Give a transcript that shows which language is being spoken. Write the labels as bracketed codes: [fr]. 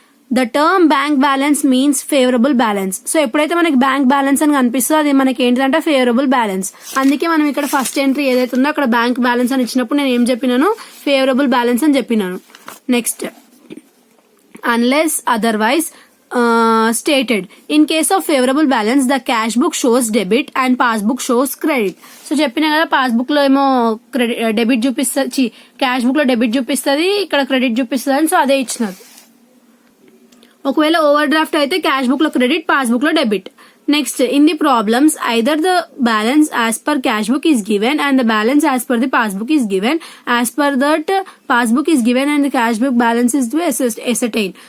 [en] The term bank balance means favourable balance. [te] So ఎప్పుడైతే మనకి bank balance అని కనిపిస్తుందో అది మనకి ఏంటిదంటే ఫేవరబుల్ బ్యాలెన్స్. అందుకే మనం ఇక్కడ ఫస్ట్ ఎంట్రీ ఏదైతే ఉందో అక్కడ బ్యాంక్ బ్యాలెన్స్ అని ఇచ్చినప్పుడు నేను ఏం చెప్పినాను, ఫేవరబుల్ బ్యాలెన్స్ అని చెప్పినాను. [en] Next, unless otherwise stated. In case of favorable balance, the cash book shows debit and passbook shows credit. [te] So చెప్పినా కదా పాస్బుక్ లో ఏమో డెబిట్ చూపిస్తుంది, క్యాష్ బుక్ లో డెబిట్ చూపిస్తుంది, ఇక్కడ క్రెడిట్ చూపిస్తుంది అని. సో అదే ఇచ్చినారు. ఒకవేళ ఓవర్ డ్రాఫ్ట్ అయితే క్యాష్ బుక్ లో క్రెడిట్, పాస్బుక్ లో debit. [en] Next, in the problems either the balance as per cash book is given and the balance as per the passbook is given, as per that passbook is given and the cash book balance is to ascertain.